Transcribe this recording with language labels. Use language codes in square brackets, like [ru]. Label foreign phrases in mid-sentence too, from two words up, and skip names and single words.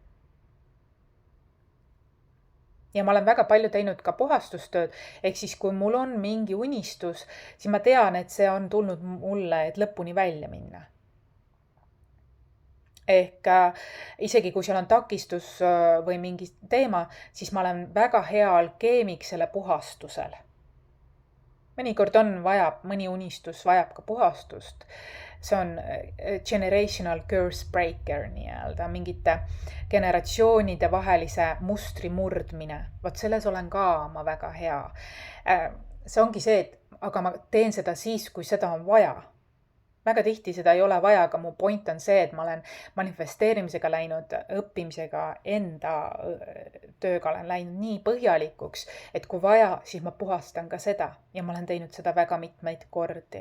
[et] Ja ma olen väga palju teinud ka puhastustööd, ehk siis kui mul on mingi unistus, siis ma tean, et see on tulnud mulle, et lõpuni välja minna. Ehk isegi kui seal on takistus või mingi teema, siis ma olen väga hea alkeemik selle puhastusel. mõnikord vajab, mõni unistus vajab ka puhastust. See on [en] generational curse breaker [et] nii-öelda, mingite generatsioonide vahelise mustri murdmine. Vot selles olen ka ma väga hea. See ongi see, et aga ma teen seda siis, kui seda on vaja. Väga tihti seda ei ole vaja, aga mu point on see, et ma olen manifesteerimisega läinud, õppimisega, enda tööga olen läinud nii põhjalikuks, et kui vaja, siis ma puhastan ka seda ja ma olen teinud seda väga mitmeid kordi.